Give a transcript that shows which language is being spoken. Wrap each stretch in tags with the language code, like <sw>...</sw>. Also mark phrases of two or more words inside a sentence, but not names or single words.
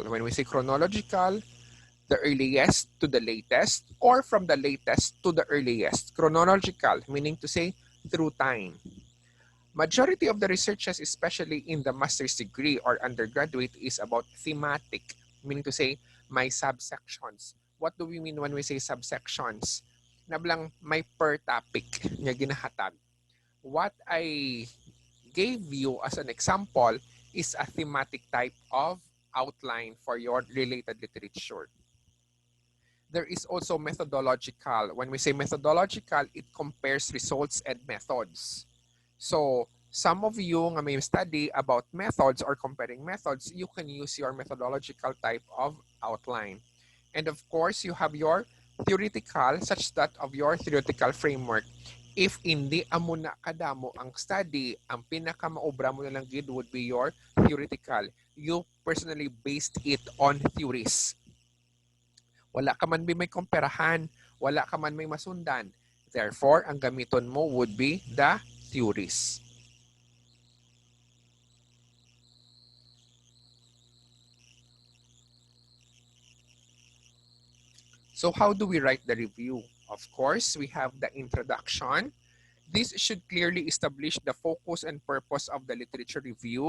<en>When we say chronological, the earliest to the latest, or from the latest to the earliest. Chronological, meaning to say through time. Majority of the researches, especially in the master's degree or undergraduate, is about thematic, meaning to say may subsections. What do we mean when we say subsections?</en> <hil>Nablang may</hil> <en>per topic</en> <hil>nga ginahatag.</hil> <en>What I gave you as an example is a thematic type of outline for your related literature. There is also methodological. When we say methodological, it compares results and methods. So, some of you</en> <hil>nga may</hil> <en>study about methods or comparing methods, you can use your methodological type of outline. And of course, you have your theoretical such that of your theoretical framework.</en> <hil>If hindi amo na kadamo ang study, ang pinakamaobra mo na lang gid</hil> <en>would be your theoretical. You personally based it on theories.</en> <hil>Wala ka man may komperahan, wala ka man may masundan.</hil> <en>Therefore,</en> <hil>ang gamiton mo</hil> <en>would be the theories. So how do we write the review? Of course, we have the introduction. This should clearly establish the focus and purpose of the literature review.</en>